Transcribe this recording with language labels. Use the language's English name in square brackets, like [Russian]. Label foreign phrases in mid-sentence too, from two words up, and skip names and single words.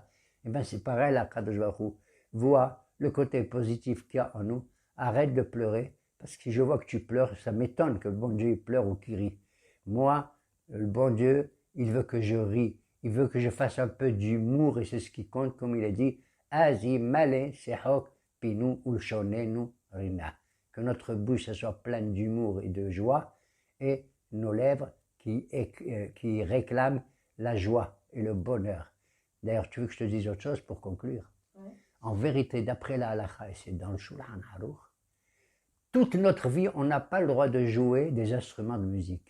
[French] Eh bien, c'est pareil, la [Hebrew] קדוש ברוך הוא [French] voit le côté positif qu'il y a en nous. Arrête de pleurer, parce que je vois que tu pleures. Ça m'étonne que le bon Dieu pleure ou qu'il rit. Moi, le bon Dieu, il veut que je rie. Il veut que je fasse un peu d'humour, et c'est ce qui compte, comme il a dit. [Hebrew] אז מלא שחוק פינו ולשוננו רינה. [French] Que notre bouche soit pleine d'humour et de joie, et nos lèvres qui réclament la joie et le bonheur. D'ailleurs, tu veux que je te dise autre chose pour conclure? Ouais. En vérité, d'après la halakha, et c'est dans le Shulchan Aruch, toute notre vie, on n'a pas le droit de jouer des instruments de musique.